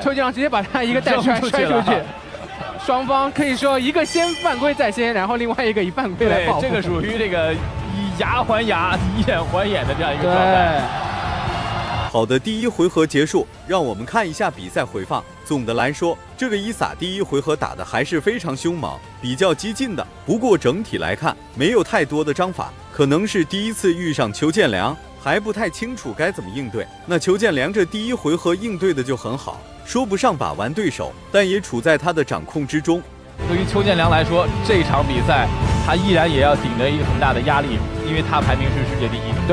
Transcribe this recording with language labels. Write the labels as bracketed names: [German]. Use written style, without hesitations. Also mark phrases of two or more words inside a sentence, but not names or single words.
[Chinese] 邱建良直接把他一個帶摔出去。雙方可以說一個先犯規在先，然後另外一個以犯規來報復。這個屬於這個以牙還牙、以眼還眼的這樣一個狀態。好的，第1回合結束，讓我們看一下比賽回放。總的來說，這個伊薩第1回合打得還是非常兇猛，比較激進的。不過整體來看，沒有太多的章法，可能是第一次遇上邱建良，還不太清楚該怎麼應對。那邱建良這第1回合應對的就很好。說不上把玩對手，但也處在他的掌控之中。對於邱建良來說，這場比賽他依然也要頂着一個很大的壓力，因為他排名是世界第1。